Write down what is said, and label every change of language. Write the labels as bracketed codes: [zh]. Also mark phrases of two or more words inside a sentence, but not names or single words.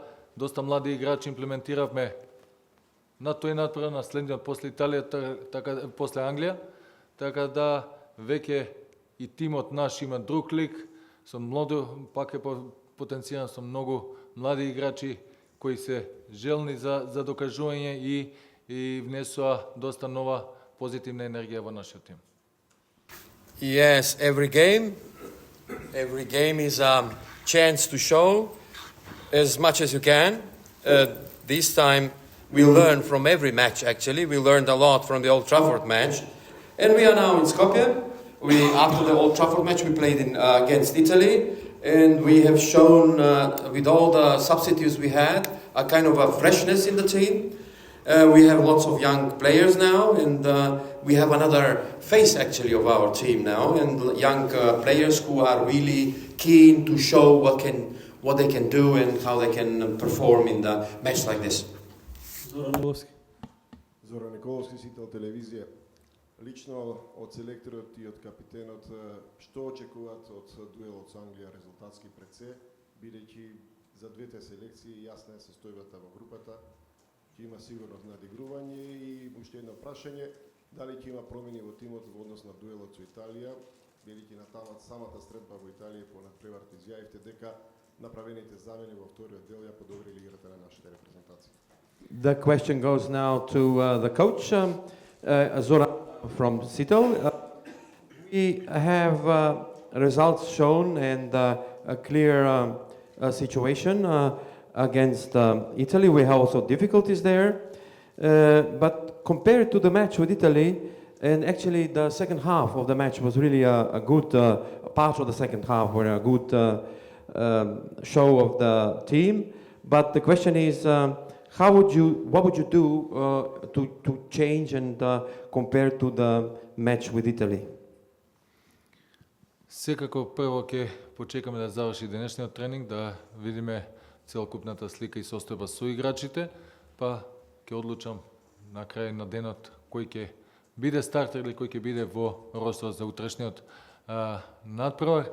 [mk] Доста млади играчи имплементиравме на тој надпревар, на следниот после Италија, после Англија, така да веќе и тимот наш има друг лик, со пак е потенцијан со многу млади играчи кои се желни за докажување и внесоа доста нова позитивна енергија во нашиот тим. [en] Yes, every game is a chance to show as much as you can. This time we learned from every match, actually. We learned a lot from the Old Trafford match. And we are now in Skopje. After the Old Trafford match, we played against Italy. And we have shown, with all the substitutes we had, a kind of a freshness in the team. We have lots of young players now, and we have another face actually of our team now, and young players who are really keen to show what they can do and how they can perform in the match like this. Zoran Milevski. [mk] Zoran Николовски, сител телевизија. Лично од селекторот и од капитенот, што очекуваат од дуелот со Англија резултатски пред се, бидејќи за двете селекции јасна е состојбата во групата, ќе има сигурно надигрување и уште едно прашање, дали ќе има промени во тимот во однос на дуелот со Италија, бидејќи на самата средба во Италија по надпреварот изјавивте дека направените замени во вториот дел ја подобрили играта на нашите репрезентации. [en] The question goes now to the coach, Zoran from Seattle. We have results shown and a clear situation against Italy. We have also difficulties there. But compared to the match with Italy, and actually the second half of the match was really a good part of the second half, were a good show of the team. But the question is, what would you do to change and compare to the match with Italy? [mk] Секако прво ќе почекаме да заврши денешниот тренинг, да видиме целокупната слика и состојба со играчите, па ќе одлучам на крај на денот кој ќе биде стартер или кој ќе биде во ростерот за утрешниот надпревар.